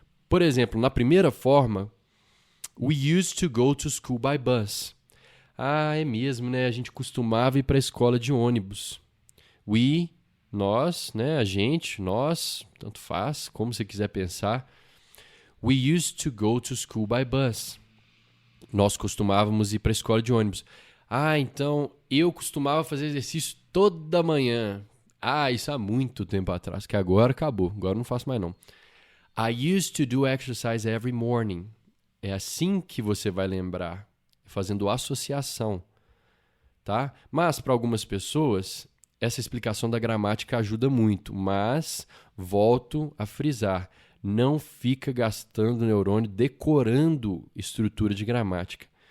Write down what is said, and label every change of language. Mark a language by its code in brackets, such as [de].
[pt] Por exemplo, na primeira forma, [en] we used to go to school by bus. [pt] Ah, é mesmo, né? A gente costumava ir para a escola de ônibus. We, nós, né? A gente, nós, tanto faz, como você quiser pensar. [en] We used to go to school by bus. [pt] Nós costumávamos ir para a escola de ônibus. Ah, então eu costumava fazer exercício toda manhã. Ah, isso há muito tempo atrás, que agora acabou. Agora não faço mais não. [en] I used to do exercise every morning. [pt] É assim que você vai lembrar, fazendo associação, tá? Mas para algumas pessoas, essa explicação da gramática ajuda muito, mas volto a frisar, não fica gastando neurônio decorando estrutura de gramática.